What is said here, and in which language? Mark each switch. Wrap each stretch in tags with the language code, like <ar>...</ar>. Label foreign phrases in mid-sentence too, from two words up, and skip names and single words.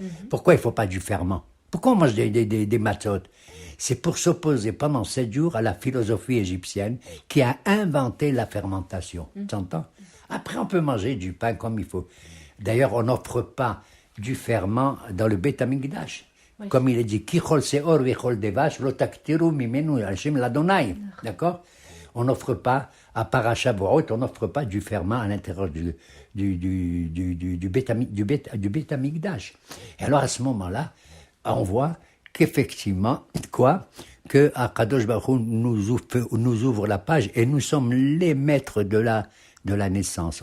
<fr>Pourquoi il ne faut pas du ferment ? Pourquoi on mange des matzot ? C'est pour s'opposer pendant 7 jours à la philosophie égyptienne qui a inventé la fermentation. Tu entends ? Après, on peut manger du pain comme il faut. D'ailleurs, on n'offre pas du ferment dans le</fr> <he>בית המקדש.</he> <fr>Oui. Comme il est dit,</fr> <he>כי כל שאור וכל דבש לא תקטירו ממנו השם לה.</he> <fr>D'accord ? On n'offre pas, à part Shavuot, on n'offre pas du ferment à l'intérieur du</fr> <he>בית המקדש.</he> <fr>Et alors, à ce moment-là, on voit qu'effectivement, que</fr> <he>הקדוש ברוך הוא</he> <fr>nous ouvre la page et nous sommes les maîtres de la naissance.</fr>